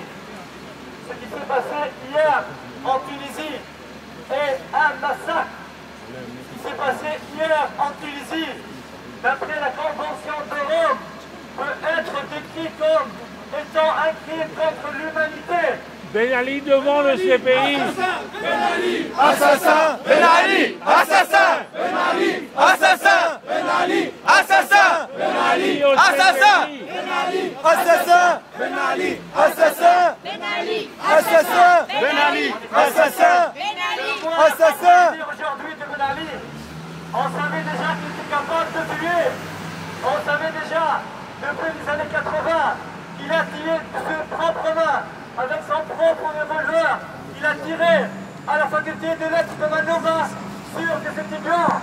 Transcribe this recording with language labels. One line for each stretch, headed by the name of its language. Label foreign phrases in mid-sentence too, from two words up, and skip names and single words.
French: Ce qui s'est passé hier en Tunisie est un massacre. Ce qui s'est passé hier en Tunisie, d'après la Convention de Rome, peut être décrit comme étant un crime contre l'humanité. Ben Ali devant le CPI. Ben Ali, assassin. Ben Ali, assassin. Ben Ali, assassin. Ben Ali, assassin. Ben Ali, assassin. Ben Ali, assassin. Ben Ali, assassin. Ben Ali, assassin. Ben Ali, assassin. Ben Ali, assassin. Aujourd'hui de Ben Ali, on savait déjà qu'il était capable de tuer. On savait déjà depuis les années 80 qu'il a tiré de ses propres mains. Avec son propre revolver, il a tiré à la faculté des lettres de Manova sur des étudiants.